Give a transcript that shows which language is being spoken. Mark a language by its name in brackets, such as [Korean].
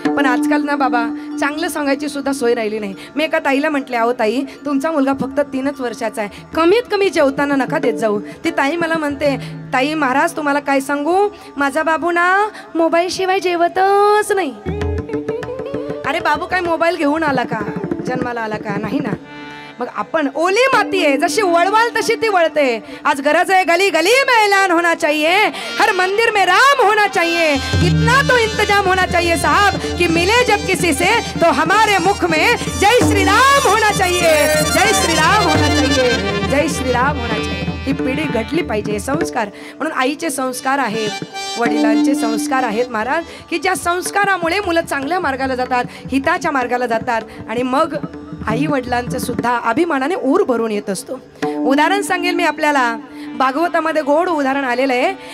[Marathi] पण आजकाल ना बाबा चांगलं सांगायची सुद्धा सोय राहिली नाही. मी एका ताईला म्हटले, अहो ताई तुमचा मुलगा फक्त 3 वर्षाचा आहे, कमीत कमी जेवताना नका देत जाऊ. ती ताई मला म्हणते, ताई महाराज तुम्हाला काय सांगू, माझा बाबू ना मोबाईल शिवाय जेवतच नाही. अरे बाबू काय मोबाईल घेऊन आला का, जन्माला आला का, नाही ना. मग आपण ओली माती आहे, जशी वळवाल तशी ती वळते. आज गरज आहे [Hindi] गली गली में ऐलान होना चाहिए, हर मंदिर में राम होना चाहिए, इतना तो इंतजाम होना चाहिए साहब कि मिले जब किसी से तो हमारे मुख में जय श्री राम होना चाहिए, जय श्री राम होना चाहिए, जय श्री राम होना चाहिए. [Marathi] ही पिढी घडली पाहिजे. संस्कार म्हणून आईचे संस्कार आहेत, वडिलांचे संस्कार आहेत महाराज, की ज्या संस्कारामुळे मुलं चांगल्या मार्गाला जातात, हिताच्या मार्गाला जातात, आणि मग आई वडिलांचं सुद्धा अभिमानाने ऊर भरून येत असतो. उदाहरण सांगेल मी आपल्याला, भागवतामध्ये गोड उदाहरण आलेलं आहे.